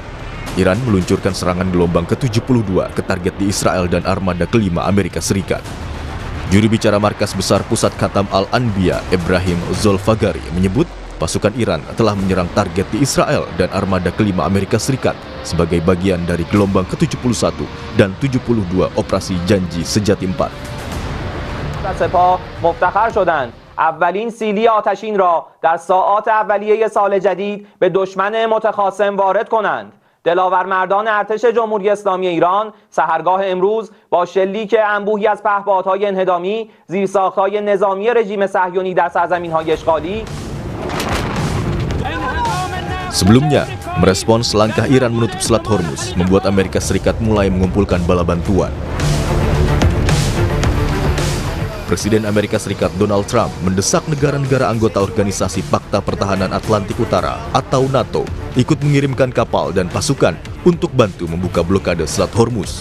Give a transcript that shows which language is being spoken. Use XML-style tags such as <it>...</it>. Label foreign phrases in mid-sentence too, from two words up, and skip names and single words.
<id>Iran meluncurkan serangan gelombang ke-72 ke target di Israel dan armada kelima Amerika Serikat. Juru bicara Markas Besar Pusat Khatam Al-Anbiya, Ibrahim Zolfagari, menyebut pasukan Iran telah menyerang target di Israel dan armada kelima Amerika Serikat sebagai bagian dari gelombang ke-71 dan 72 operasi Janji Sejati 4.</id> <fa>سپاه مفتخر شدند اولین سیلی آتشین را در ساعات اولیه سال جدید به دشمن متخاصم وارد کنند. دلاور مردان ارتش جمهوری اسلامی ایران سحرگاه امروز با شلیک انبوهی از پهپادهای انهدامی، زیرساختهای نظامی رژیم صهیونی در سرزمین‌های اشغالی.</fa> <id>Sebelumnya, merespons langkah Iran menutup Selat Hormuz membuat Amerika Serikat mulai mengumpulkan bala bantuan. Presiden Amerika Serikat Donald Trump mendesak negara-negara anggota Organisasi Pakta Pertahanan Atlantik Utara atau NATO ikut mengirimkan kapal dan pasukan untuk bantu membuka blokade Selat Hormuz.</id>